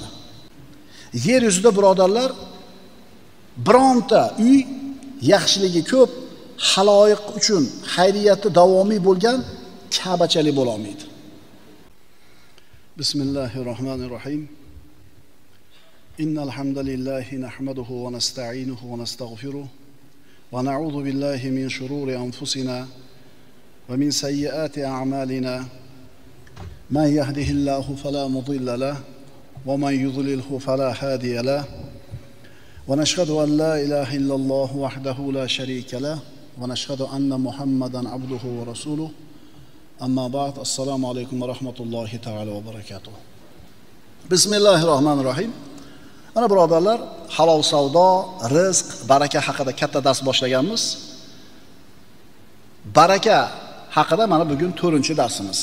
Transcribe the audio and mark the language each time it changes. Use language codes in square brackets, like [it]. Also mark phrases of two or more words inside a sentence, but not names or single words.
[uz] Yer yuzida birodarlar, bironta uy yaxshiligi ko'p, haloyiq uchun xayriyati davomiy bo'lgan Ka'bachalik bo'la olmaydi. [ar] Bismillahirrohmanirrohim. إن الحمد لله نحمده ونستعينه ونستغفره ونعوذ بالله من شرور أنفسنا ومن سيئات أعمالنا. من يهده الله فلا مضل له ومن يضلله فلا هادي له. ونشهد أن لا إله إلا الله وحده لا شريك له ونشهد أن محمدا عبده ورسوله. أما بعد. السلام عليكم ورحمة الله تعالى وبركاته بسم الله الرحمن الرحيم. [uz] Ana birodarlar, halol savdo, rizq, baraka haqida katta dars boshlaganmiz. Baraka haqida mana bugun 4-darsimiz.